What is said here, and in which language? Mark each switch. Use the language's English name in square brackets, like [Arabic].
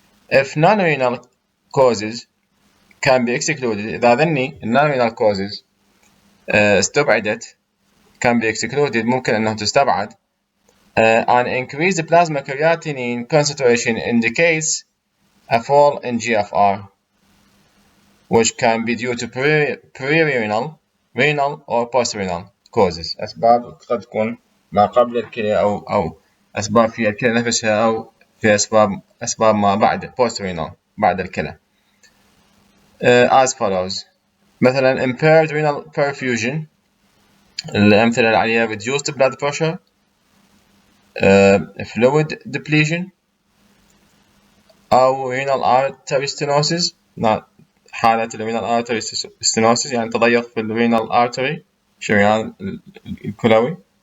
[English] If non-renal causes can be excluded، [Arabic] إذا ذني [English] non-renal causes [Arabic] استبعدت [English] can be excluded، [Arabic] ممكن أنها تستبعد. [English] An increased plasma creatinine concentration indicates a fall in GFR, which can be due to pre-renal, renal or post-renal causes. [Arabic] أسباب قد تكون ما قبل الكلى أو أسباب في الكلى نفسها، أو في أسباب ما بعد post-renal بعد الكلى. [English] As follows: مثلا impaired renal perfusion، [Arabic] الأمثلة عليها [English] reduced blood pressure، fluid depletion، أو renal artery stenosis. [Arabic] حالة renal artery stenosis يعني تضيق في renal artery شريان الكلوي.